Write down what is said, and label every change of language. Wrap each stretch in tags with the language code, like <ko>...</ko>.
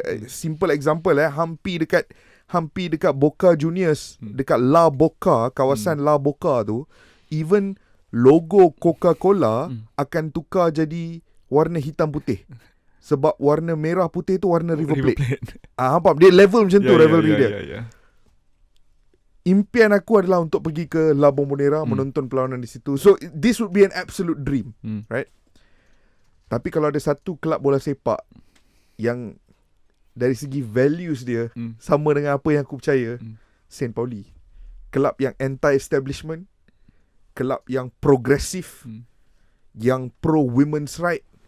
<ms>Simple example hampir dekat Boca Juniors, dekat La Boca, kawasan La Boca tu, even logo Coca-Cola akan tukar jadi warna hitam putih. Sebab warna merah putih tu warna River Plate. Faham? Dia level macam tu rivalry dia. Impian aku adalah untuk pergi ke La Bombonera, menonton perlawanan di situ.</ms> <en>So this would be an absolute dream, right?</en> <ms>Tapi kalau ada satu kelab bola sepak yang dari segi values dia sama dengan apa yang aku percaya, Saint Pauli. Kelab yang anti-establishment, kelab yang progresif, yang pro women's right.</ms>